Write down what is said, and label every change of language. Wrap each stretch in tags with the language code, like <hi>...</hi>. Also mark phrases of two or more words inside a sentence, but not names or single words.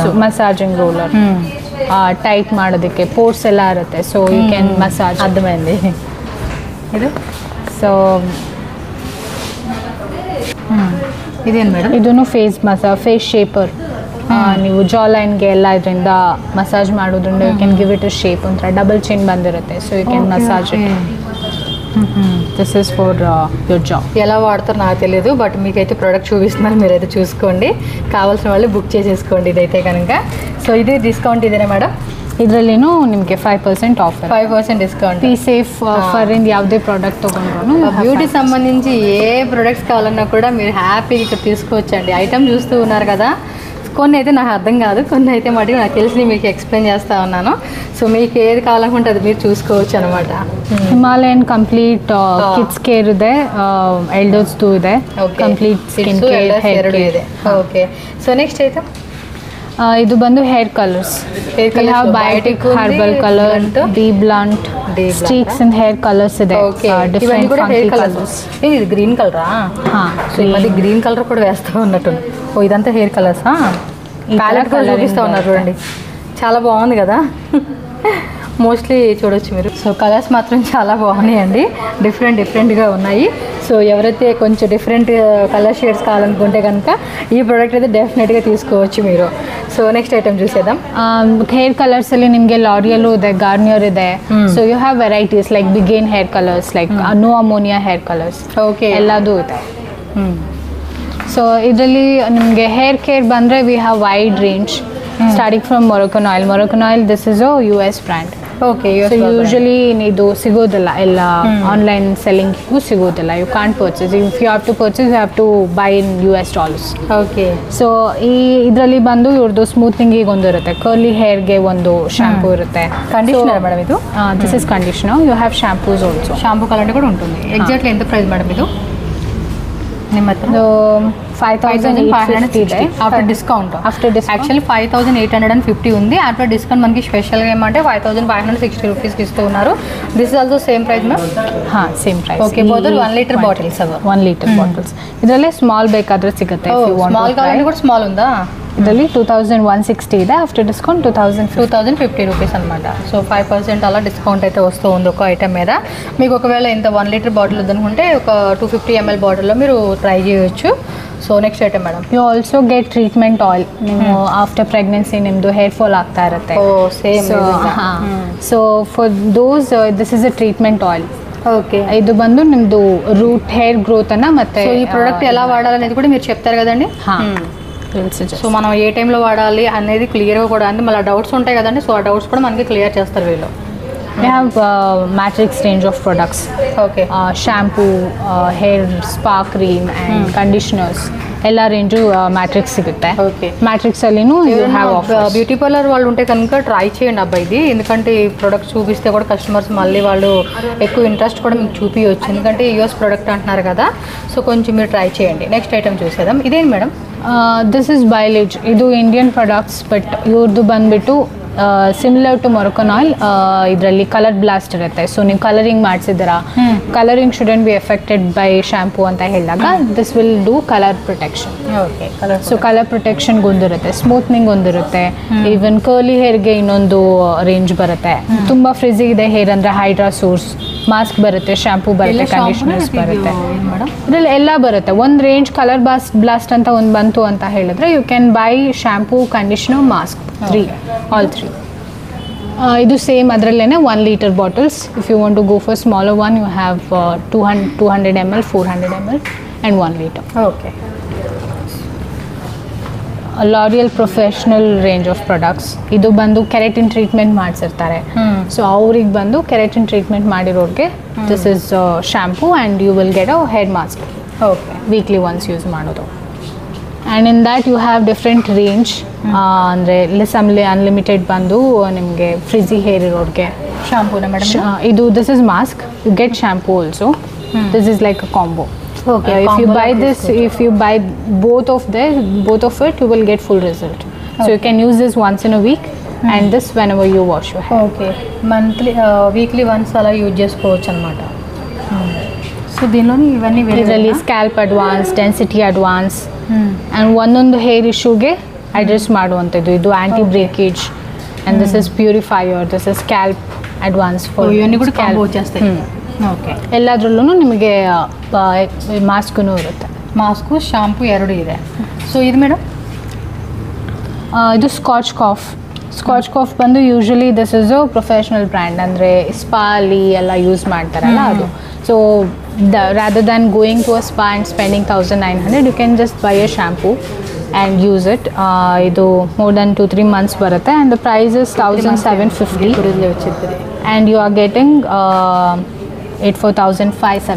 <en>massaging roller</en> <kn>ಟೈಟ್ ಮಾಡೋದಕ್ಕೆ ಪೋರ್ಸ್ ಎಲ್ಲ ಇರುತ್ತೆ.</kn> <en>so you can massage</en> <kn>ಅದ ಮೇಲೆ ಇದು. ಸೊ ಇದೇನು ಮೇಡಮ್? ಇದೂ</kn> <en>face shaper.</en> <kn>ನೀವು</kn> <en>jaw line</en> <kn>ಎಲ್ಲ ಇದರಿಂದ ಮಸಾಜ್ ಮಾಡೋದ್ರಿಂದ</kn> <en>you can give it a shape. ಒಂಥರ double chin ಬಂದಿರುತ್ತೆ. so you can massage it. this is for your job.</en> <te>ఎలా వాడతారో నాకు తెలియదు, బట్ మీకైతే ప్రోడక్ట్ చూపిస్తున్నారు, మీరైతే చూసుకోండి. కావాల్సిన వాళ్ళు బుక్ చేసేసుకోండి ఇదైతే కనుక. సో ఇది డిస్కౌంట్ ఇదేనా మేడం?</te> <kn>ಇದರಲ್ಲಿನೂ ನಿಮಗೆ 5% ಆಫರ್, 5% ಡಿಸ್ಕೌಂಟ್. ಪಿ ಸೇಫ್ ಫರ್ ಇಂದ ಯಾವುದೇ ಪ್ರಾಡಕ್ಟ್ ತೊಗೊಂಡ್ರು</kn> <te>బ్యూటీ సంబంధించి ఏ ప్రొడక్ట్స్ కావాలన్నా కూడా మీరు హ్యాపీగా ఇక్కడ తీసుకోవచ్చండి. ఐటమ్ చూస్తూ ఉన్నారు కదా, కొన్ని అయితే నాకు అర్థం కాదు, కొన్ని అయితే మటుకు నాకు తెలిసి మీకు ఎక్స్ప్లెయిన్ చేస్తూ ఉన్నాను. సో మీకు ఏది కావాలనుకుంటే అది మీరు చూసుకోవచ్చు అనమాట.</te> <en>Himalayan complete kids care</en> <kn>ಇದೆ, ಎಲ್ಡರ್ಸ್ದು ಇದೆ,</kn> <en>complete skin care, hair</en> <kn>ಇದೆ.</kn> <en>okay. so next item</en> <kn>ಇದು ಬಂದು</kn> <en>hair colours. Biotique herbal colour, D blunt, streaks and hair colours</en> <kn>ಇದೆ.</kn> <en>different colours.</en> <te>ఇది గ్రీన్ కలరా? సో ఇది</te> <en>green colour</en> <te>కూడా వేస్తూ ఉన్నట్టు. ఓ ఇదంతా</te> <en>hair colours.</en> <te>ప్యాలెట్ కూడా చూపిస్తూ ఉన్నారు చూడండి, చాలా బాగుంది కదా. మోస్ట్లీ చూడొచ్చు మీరు. సో కలర్స్ మాత్రం చాలా బాగున్నాయండి, డిఫరెంట్గా ఉన్నాయి. సో ఎవరైతే కొంచెం</te> <en>different colour shades</en> <te>కావాలనుకుంటే కనుక ఈ ಪ್ರಾಡಕ್ಟ್ అయితే ಡೆಫಿನೆಟ್గా తీసుకోవచ్చు మీరు.</te> <en>so next item చూసేద్దాం. hair colours</en> <kn>ಅಲ್ಲಿ ನಿಮಗೆ ಲಾರಿಯಲ್ ಇದೆ, ಗಾರ್ನಿಯರ್ ಇದೆ.</kn> <en>so you have varieties like Bigen hair colours, like no ammonia hair colours.</en> <kn>ಓಕೆ, ಎಲ್ಲದೂ ಇದೆ. ಸೊ ಇದರಲ್ಲಿ ನಿಮಗೆ</kn> <en>hair care</en> <kn>ಬಂದರೆ</kn> <en>we have wide range starting from Moroccan Oil. Moroccan Oil this is a US brand.</en> <kn>ಓಕೆ. ಯೂಶಲಿ ಇದು ಸಿಗೋದಿಲ್ಲ, ಎಲ್ಲ ಆನ್ಲೈನ್ ಸೆಲ್ಲಿಂಗಿಗೂ ಸಿಗೋದಿಲ್ಲ.</kn> <en>you can't purchase. if you have to purchase you have to buy in US dollars.</en> <kn>ಓಕೆ. ಸೊ ಇದರಲ್ಲಿ ಬಂದು ಇವ್ರದ್ದು ಸ್ಮೂತಿಂಗಿಗೆ ಒಂದು ಇರುತ್ತೆ,</kn> <en>curly hair</en> <kn>ಒಂದು ಶಾಂಪೂ ಇರುತ್ತೆ.</kn> <en>conditioner madam</en> <kn>ಇದು?</kn> <en>this is conditioner. you have shampoos also. shampoo colour</en> <kn>ಕೂಡ ఉంటుంది. ಎಕ್ಸಾಕ್ಟ್ಲಿ ఎంత ಪ್ರೈಸ್ ಮೇಡಮ್ ಇದು ನಿಮ್ಮ ಹತ್ರ? 5,550 ಇದೆ</kn> <en>after discount.</en> <te>యాక్చువల్లీ 5,850 ఉంది.</te> <en>after discount</en> <te>మనకి స్పెషల్గా ఏమంటే 5,560 రూపీస్కి ఇస్తూ ఉన్నారు.</te> <en>this is also same price ma'am? same price. okay. both 1 litre bottles ಅವ? 1 litre bottles.</en> <kn>ಇದರಲ್ಲೇ ಸ್ಮಾಲ್ ಬೇಕಾದ್ರೆ ಸಿಗುತ್ತೆ.</kn> <te>ಸ್ಮಾಲ್ ಕಾವಾలంటే కూడా ಸ್ಮಾಲ್ ఉందా?</te> <kn>ಇದರಲ್ಲಿ 2,160 ಇದೆ.</kn> <en>after discount</en> <kn>2,050</kn> <te>రూపీస్ అనమాట. సో 5% అలా డిస్కౌంట్ అయితే వస్తూ ఉంది ఒక ఐటమ్ మీద. మీకు ఒకవేళ ఇంత</te> <en>1 litre bottle</en> <te>వద్దనుకుంటే ఒక 250 ml బాటిల్లో మీరు ట్రై చేయొచ్చు.</te> <en>so next item madam, you also get treatment oil.</en> <kn>ನೀವು</kn> <en>after pregnancy</en> <kn>ನಿಮ್ಮದು</kn> <en>hair fall</en> <kn>ಆಗ್ತಾ ಇರುತ್ತೆ.</kn> <en>so for those this is a treatment oil.</en> <te>ఓకే.</te> <kn>ಇದು ಬಂದು ನಿಮ್ಮದು</kn> <en>root hair growth</en> <kn>ಅನ್ನ ಮತ್ತೆ</kn> <te>ఈ ప్రోడక్ట్ ఎలా వాడాలనేది కూడా మీరు చెప్తారు కదండి. సో మనం ఏ టైంలో వాడాలి అనేది క్లియర్గా కూడా, అంటే మళ్ళీ డౌట్స్ ఉంటాయి కదండి. సో ఆ డౌట్స్ కూడా మనకి క్లియర్ చేస్తారు వీళ్ళు.</te> <en>We have matrix range of products. Okay. Shampoo, hair spa cream and conditioners.</en> <kn>ಎಲ್ಲ ರೇಂಜು ಮ್ಯಾಟ್ರಿಕ್ಸ್ ಸಿಗುತ್ತೆ. ಓಕೆ. ಮ್ಯಾಟ್ರಿಕ್ಸ್ ಅಲ್ಲಿನೂ</kn> <en>you have offers. beauty parlour</en> <te>వాళ్ళు ఉంటే కనుక ట్రై చేయండి అబ్బాయి ఇది. ఎందుకంటే ఈ ప్రోడక్ట్ చూపిస్తే కూడా కస్టమర్స్ మళ్ళీ వాళ్ళు ఎక్కువ ఇంట్రెస్ట్ కూడా మీకు చూపించవచ్చు. ఎందుకంటే US ప్రోడక్ట్ అంటున్నారు కదా, సో కొంచెం మీరు ట్రై చేయండి.</te> <en>next item</en> <te>చూసేద్దాం. ఇదేంటి మేడం?</te> <en>this is Biolage.</en> <kn>ಇದು</kn> <en>Indian products,</en> <kn>ಬಟ್ ಇವ್ರದ್ದು ಬಂದುಬಿಟ್ಟು</kn> <en>similar to Moroccan Oil.</en> <kn>ಇದರಲ್ಲಿ ಕಲರ್ ಬ್ಲಾಸ್ಟ್ ಇರುತ್ತೆ. ಸೊ ನೀವು ಕಲರಿಂಗ್ ಮಾಡಿಸಿದ್ದೀರಾ,</kn> <en>colouring shouldn't be affected by shampoo</en> <kn>ಅಂತ ಹೇಳಿದಾಗ</kn> <en>this will do colour protection.</en> <kn>ಓಕೆ. ಸೊ</kn> <en>colour protection</en> <kn>ಒಂದಿರುತ್ತೆ, ಸ್ಮೂತ್ನಿಂಗ್ ಒಂದಿರುತ್ತೆ, ಈವನ್</kn> <en>curly hair</en> <kn>ಇನ್ನೊಂದು ರೇಂಜ್ ಬರುತ್ತೆ. ತುಂಬ ಫ್ರಿಜಿ ಇದೆ ಹೇರ್ ಅಂದರೆ</kn> <en>Hydra Source mask</en> <kn>ಬರುತ್ತೆ, ಶಾಂಪೂ ಬರುತ್ತೆ, ಕಂಡೀಷನರ್ಸ್ ಬರುತ್ತೆ. ಇದರಲ್ಲಿ ಎಲ್ಲ ಬರುತ್ತೆ. ಒಂದು ರೇಂಜ್ ಕಲರ್ ಬ್ಲಾಸ್ಟ್ ಅಂತ ಒಂದು ಬಂತು ಅಂತ ಹೇಳಿದ್ರೆ</kn> <en>you can buy shampoo, conditioner, mask, 3 all 3.</en> <kn>ಇದು ಸೇಮ್ ಅದರಲ್ಲೇ</kn> <en>1 litre bottles. if you want to go for smaller one you have 200 ml, 400 ml and 1 liter.</en> <kn>ಓಕೆ.</kn> <en>L'Oréal Professional range of products.</en> <kn>ಇದು ಬಂದು</kn> <en>keratin treatment</en> <kn>ಮಾಡಿಸಿರ್ತಾರೆ. ಸೊ ಅವ್ರಿಗೆ ಬಂದು</kn> <en>keratin treatment</en> <kn>ಮಾಡಿರೋರಿಗೆ</kn> <en>this is shampoo and you will get a hair mask.</en> <kn>ಓಕೆ,</kn> <en>weekly once use ಮಾಡೋದು. and in that you have different range.</en> <kn>ಅಂದರೆ ಅನ್ಲಿಮಿಟೆಡ್ ಬಂದು ನಿಮಗೆ</kn> <en>frizzy hair</en> <kn>ಇರೋರಿಗೆ ಶಾಂಪೂನ ಮೇಡಮ್</kn> <en>ಇದು this is mask. you get shampoo also. this is like a combo. Okay, if you combo buy like this, if you buy both of it, you will get full result. So you can use this once in a week and this whenever you wash your hair.</en> <te>ఓకే,</te> <en>monthly weekly once</en> <te>అలా యూజ్ చేసుకోవచ్చు అనమాట. సో దీనిలోని ఇవన్నీ</te> <kn>ಇದರಲ್ಲಿ</kn> <en>scalp advance, density advance and</en> <kn>ಒಂದೊಂದು</kn> <en>hair issue</en> <kn>ಅಡ್ರೆಸ್ ಮಾಡುವಂಥದ್ದು.</kn> <en>ಇದು anti breakage and this is purifier, this is scalp advance for</en> <te>ఇవన్నీ కూడా కాంబో వచ్చేస్తాయి.</te> <kn>ಓಕೆ, ಎಲ್ಲದರಲ್ಲೂ ನಿಮಗೆ ಮಾಸ್ಕೂ ಇರುತ್ತೆ. ಮಾಸ್ಕು ಶಾಂಪೂ ಎರಡು ಇದೆ. ಸೊ ಇದು ಮೇಡಮ್</kn> <en>ಇದು ಸ್ಕಾಚ್ ಕಾಫ್ ಬಂದು usually this is a professional brand.</en> <kn>ಅಂದರೆ ಸ್ಪಾ ಅಲ್ಲಿ ಎಲ್ಲ ಯೂಸ್ ಮಾಡ್ತಾರಲ್ಲ ಅದು.</kn> <en>ಸೊ rather than going to a spa and spending 1900, you can just buy a shampoo and use it. ಇದು more than 2-3 months ಬರುತ್ತೆ and the price is 1750 and you are getting it for 1575</en>